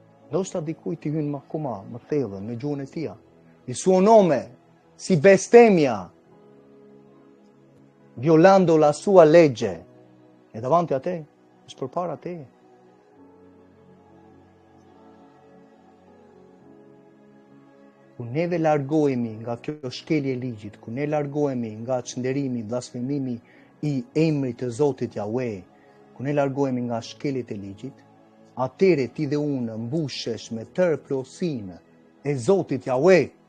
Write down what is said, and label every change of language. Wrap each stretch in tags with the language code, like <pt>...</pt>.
<sq>Ndoshta dikujt i hyn më thellën në gjuhën e tij.</sq> <it>Il suo nome si bestemmia, violando la sua legge. E davanti a te,</it> <sq>është përpara te. Ku neve largohemi nga kjo shkelje e ligjit, ku ne largohemi nga çnderimi, blasfemimi i emrit të Zotit Yahweh, ku ne largohemi nga shkeljet e ligjit, atëre ti dhe unë mbushesh me tërë plotësinë e Zotit Yahweh.</sq>